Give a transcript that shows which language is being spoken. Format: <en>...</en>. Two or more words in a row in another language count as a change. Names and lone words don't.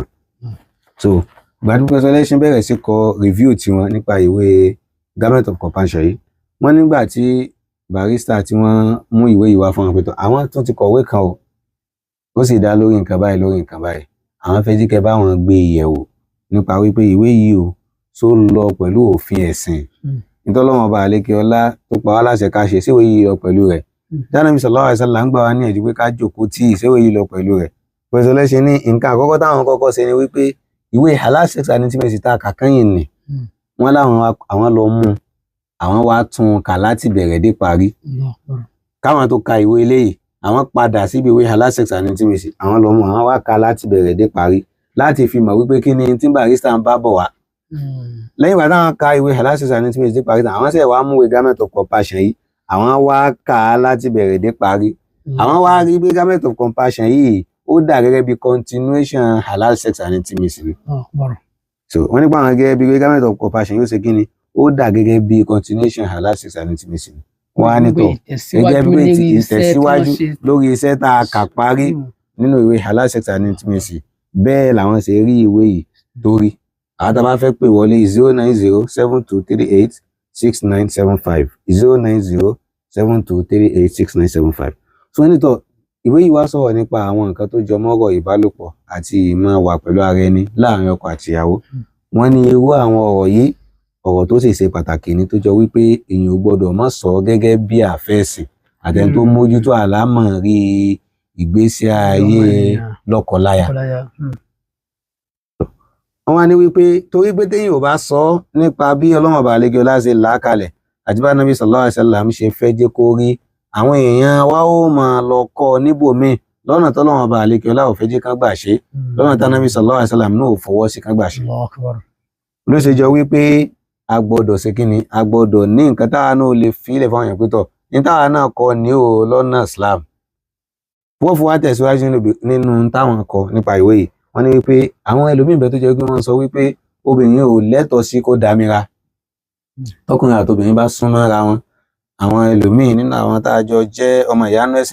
<yo>so gbadúgbò sọlẹ́sìn bẹ̀rẹ̀ sí kọ review tiwọn nípa ìwé Garment of Compassion yìí wọ́n nígbà tí barista tí wọ́n mú ìwé yìí wá fún wọn pé tó àwọn tó ti kọ̀wé kan o ó sì dá lórí nǹkan báyìí àwọn fẹ́ jíkẹ́ bá wọn gbé ìyẹ̀wò nípa wípé ìwé yìí o tó lọ pẹ̀lú òfin ẹ̀sìn nítọ́lọ́wọ́n ọba àlékè ọlá tó pa wá láṣẹ ká ṣe síwèé yìí lọ pẹ̀lú rẹ̀ Ànábì</yo> <ar>صلى الله عليه وسلم</ar> <yo>ń gbà wá ní ẹ̀jú pé ká jókòó tí ìṣèwé yìí lọ pẹ̀lú rẹ̀ pẹ̀sẹ̀ lẹ́ṣẹ̀ ní nǹkan àkọ́kọ́ táwọn kọ́kọ́ ṣe ni wípé ìwé halal sex and intimacy tá a kà kẹ́yìn nì wọ́n láwọn àwọn lọ mú àwọn wá tún kà láti bẹ̀rẹ̀ dé parí káwọn tó ka ìwé eléyìí àwọn padà síbi ìwé halal sex and intimacy àwọn lọ mú àwọn wá ka láti bẹ̀rẹ̀ dé parí láti fi mọ̀ wípé kí ni tí barista ń bá bọ̀ wá lẹ́yìn ìgbà táwọn ka ìwé halal sex and intimacy dé parí àwọn sì wá mú ìwé Garment of Compassion yìí àwọn wá kà á láti bẹ̀rẹ̀ dé parí àwọn wá rí bí Garment of Compassion yìí ó dà gẹ́gẹ́ bí continuation halal sex and intimacy ni so wọ́n nípa àwọn gẹ́gẹ́ bí Garment of Compassion yóò ṣe kí ni ó dà gẹ́gẹ́ bí continuation halal sex and intimacy ni wọ́n á nítọ̀ gẹ́gẹ́ bí ìtẹ̀síwájú lórí iṣẹ́ tá a kà parí nínú ìwé halal sex and intimacy bẹ́ẹ̀ làwọn ṣe rí ìwé yìí torí àwọn tá a bá fẹ́ pè wọlé 09072386975 09072386975 so wọ́n nítọ̀ ìwé yìí wá sọ̀rọ̀ nípa àwọn nǹkan tó jọ mọ́rọ̀ ìbálòpọ̀ àti ìmọ̀ wà pẹ̀lú ara ẹni láàrin ọkọ àti ìyàwó wọ́n ní irú àwọn ọ̀rọ̀ yìí ọ̀rọ̀ tó sì ṣe pàtàkì ní tó jọ wípé èèyàn ò gbọ́dọ̀ má sọ gẹ́gẹ́ bí àfẹ́sìn àtẹni tó mójútó àlámọ̀rí ìgbésí ayé lọ́kọláya. wọ́n wá ní wípé torí pé téèyàn ò bá sọ nípa bí Ọlọ́run ọba àlejò láṣẹ làákalẹ̀ àti bá Nábì</yo> <ar>صلى الله عليه وسلم</ar> <yo>ṣe fẹ́ jẹ́ kó rí àwọn èèyàn wa ó máa lọ kọ́ níbòmíì lọ́nà tọ́lọ́run ọba àlejò láò fẹ́ jẹ́ kán gbà ṣe lọ́nà tí Nábì</yo> <ar>صلى الله عليه وسلم</ar> <yo>náà ò fọwọ́ sí kán gbà ṣe. ló ṣe jọ wípé a gbọ́dọ̀ ṣe kí ni a gbọ́dọ̀ ní nǹkan táwa náà lè fílẹ̀ fáwọn èèyàn pẹ́tọ̀ ní táwa náà kọ́ ní o lọ́nà Islam wọ́n fún wa tẹ̀síwájú nínú táwọn kọ nípa ìwé yìí wọ́n ní wípé àwọn ẹlòmíín bẹ́ẹ̀ tó jẹ́ pé wọ́n sọ wípé obìnrin ò lẹ́tọ̀ọ́ sí kó dámira tọkùnrin àtobìnrin bá súnmọ́ra wọn àwọn ẹlòmíín nínú àwọn tá a jọ jẹ́ ọmọ ìyá nọ́ọ̀sì</yo>